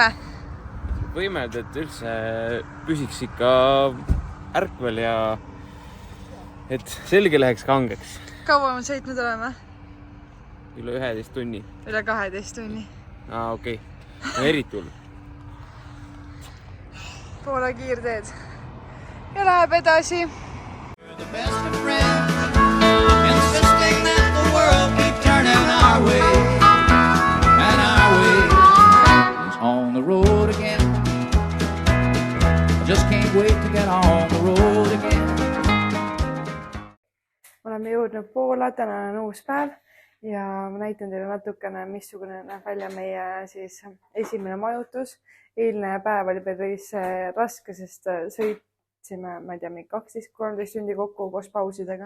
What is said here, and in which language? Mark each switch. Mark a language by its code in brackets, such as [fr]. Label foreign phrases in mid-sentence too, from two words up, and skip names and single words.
[et] Võimeld, et üldse püsiks ikka ärkvel ja et selge läheks kangeks. Kaua me sõitnud oleme? Üle 11 tunni. Üle 12 tunni. Okei. Eriti hull. Poola kiirteed. Ja läheb edasi. [en] We're the best of friends, insisting that the world keep turning our way. And our way is on the road again. I just can't wait to get on the road again. [et] Oleme jõudnud Poola, täna on uus päev ja ma näitan teile natukene, missugune näeb välja meie siis esimene majutus. Eilne päev oli päris raske, sest sõitsime, ma ei tea, 12-13 tundi kokku koos pausidega.